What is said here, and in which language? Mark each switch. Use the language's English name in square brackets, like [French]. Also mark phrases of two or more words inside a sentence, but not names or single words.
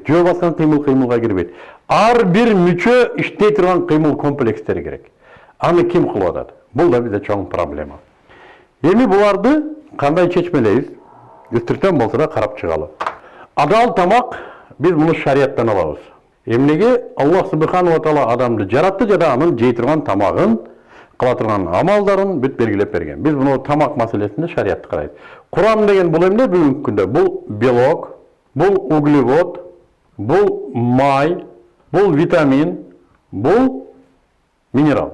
[Kyrgyz] Жөө баскан кыймылга кирбейт. Ар бир мүчө иштей турган кыймыл комплекстери керек. Аны ким кылып атат? Бул да бизде чоң проблема. Эми буларды кандай чечмелейбиз? Үстүртөн болсо да карап чыгалы. Адал тамак биз муну шарияттан алабыз. Эмнеге? [Arabic] الله سبحانه وتعالى [Kyrgyz] адамды жаратты жана анын жей турган тамагын, кыла турган амалдарын бүт белгилеп берген. Биз муну тамак маселесинде шариятты карайбыз. Курам деген бул эмне бүгүнкү күндө? Бул белок, бул углевод, бул май, бул витамин, бул минерал.